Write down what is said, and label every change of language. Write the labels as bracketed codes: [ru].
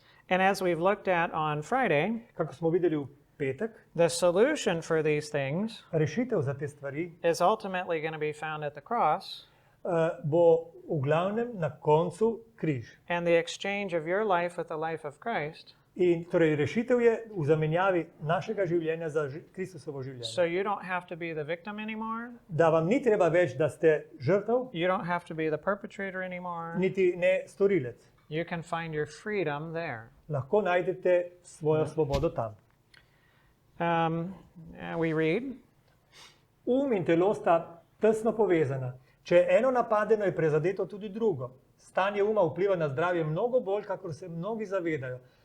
[en] And as we've looked at on Friday, [sl] Kako smo videli v petek, [en] the solution for these things [sl] rešitev za te stvari [en] is ultimately going to be found at the cross. [sl] Bo v glavnem na koncu križ. [en] And the exchange of your life with the life of Christ. [sl] In torej rešitev je v zamenjavi našega življenja za Kristusovo življenje. [en] So you don't have to be the victim anymore. [sl] Da vam ni treba več, da ste žrtev, [en] You don't have to be the perpetrator anymore. [sl] niti ne storilec. [en] You can find your freedom there. [sl] Lahko najdete svojo svobodo tam. [en] And we read, [sl] In telo sta tesno povezana. Če je eno napadeno, je prezadeto tudi drugo. Stanje uma vpliva na zdravje mnogo bolj, kakor se mnogi zavedajo.